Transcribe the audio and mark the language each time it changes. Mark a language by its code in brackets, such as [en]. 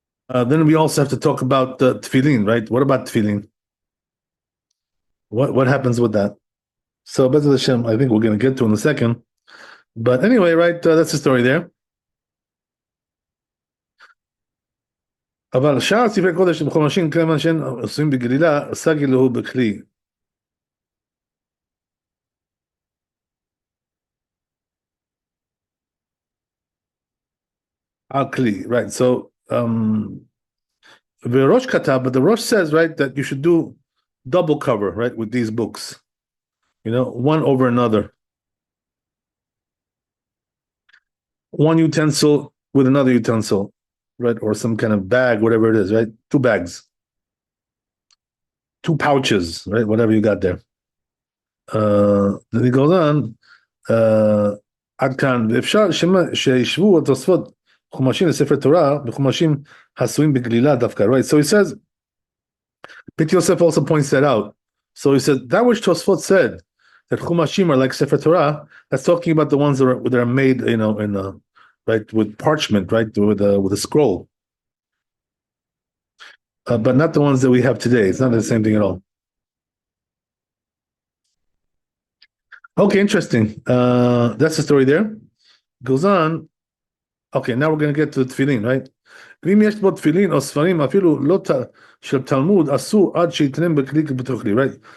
[en] Then we also have to talk about tefillin, right? What about tefillin? What happens with that? So Bezat Hashem, I think we're going to get to in a second. But anyway, right, that's the story there. [he] אבל שאר ספרי קודש בחומשים כיוון שאין עשויים בגלילה, סגי לו בכלי. Al kli, right? [en] So, the Rosh Katav, but the Rosh says, right, that you should do double cover, right, with these books, one over another. One utensil with another utensil, right, or some kind of bag, whatever it is, right? Two bags, two pouches, right, whatever you got there. Then he goes on, [he] עד כאן, ואפשר שישבו התוספות חומשים לספר תורה בחומשים העשויים בגלילה דווקא, right? [en] So he says, Bit Yosef also points that out. So he said, that which Tosfot said, that chumashim are like Sefer Torah, that's talking about the ones that are made, right, with parchment, right, with a scroll. But not the ones that we have today. It's not the same thing at all. Okay, interesting. That's the story there. Goes on. Okay, now we're going to get to tefillin, right? [he] ואם יש בו תפילין או ספרים אפילו לא של תלמוד אסור עד שיתנם בכלי בתוכלי, right?